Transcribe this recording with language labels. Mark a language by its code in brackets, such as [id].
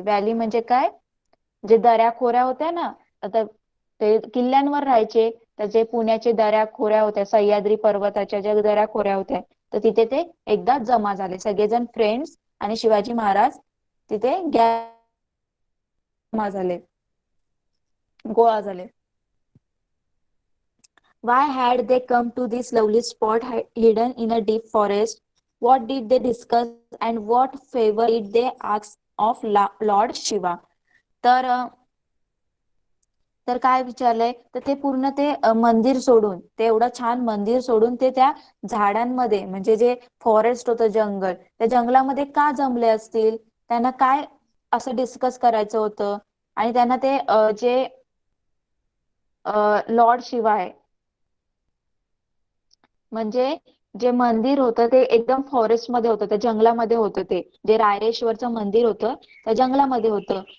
[mr] Valley म्हणजे काय, जे दऱ्या खोऱ्या होत्या ना, आता ते किल्ल्यांवर राहायचे, त्याचे पुण्याचे दऱ्या खोऱ्या होत्या, सह्याद्री पर्वताच्या ज्या दऱ्या खोऱ्या होत्या, तर तिथे ते एकदा जमा झाले सगळेजण फ्रेंड्स, आणि शिवाजी महाराज तिथे जमा झाले, गोळा झाले. [en] Why had they come to this lovely spot hidden in a deep forest? What did they discuss and what favor did they ask of Lord Shiva? [mr] तर तर काय विचारलंय, तर ते पूर्ण ते मंदिर सोडून, ते एवढं छान मंदिर सोडून ते त्या झाडांमध्ये, म्हणजे जे फॉरेस्ट होतं, जंगल, त्या जंगलामध्ये का जमले असतील, त्यांना काय असं डिस्कस करायचं होतं, आणि त्यांना ते जे लॉर्ड शिवा आहे, म्हणजे जे मंदिर होतं ते एकदम फॉरेस्ट मध्ये होतं, त्या जंगलामध्ये होतं, ते जे रायरेश्वरचं मंदिर होतं त्या जंगलामध्ये होतं.